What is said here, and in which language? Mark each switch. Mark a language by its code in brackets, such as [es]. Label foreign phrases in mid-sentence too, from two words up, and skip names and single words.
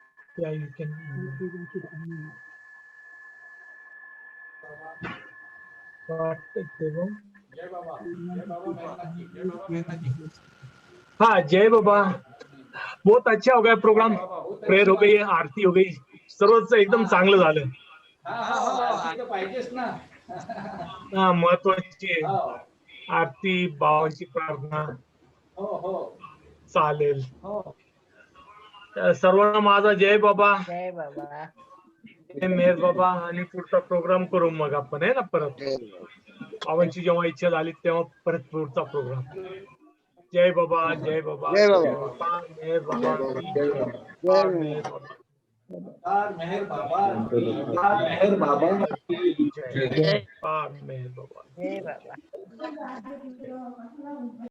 [en] Yeah, you can. [hi] जय बाबा मेहरनाथ जी, जय बाबा मेहरनाथ जी। हाँ, जय बाबा। बहुत अच्छा हो गया प्रोग्राम। बाबा, बहुत प्रेयर हो गई, आरती हो गई, [mr] सर्वच एकदम चांगलं झालं. आरती तर पाहिजेच ना. हा, महत्वाची आहे हो आरती, भावांची प्रार्थना. हो हो चालेल. हो. सर्वांना माझा जय बाबा, जय बाबा. जय मेहर बाबा. आणि पुढचा प्रोग्राम करू मग आपण, आहे ना, परत भावांची जेव्हा इच्छा झाली तेव्हा परत पुढचा प्रोग्राम. जय बाबा, जय बाबा, जय बाबा. [hi] अवतार मेहर बाबा की जय. जय अवतार मेहर बाबा. अवतार मेहर बाबा की अवतार मेहर बाबा की जय. अवतार मेहर बाबा. जय बाबा.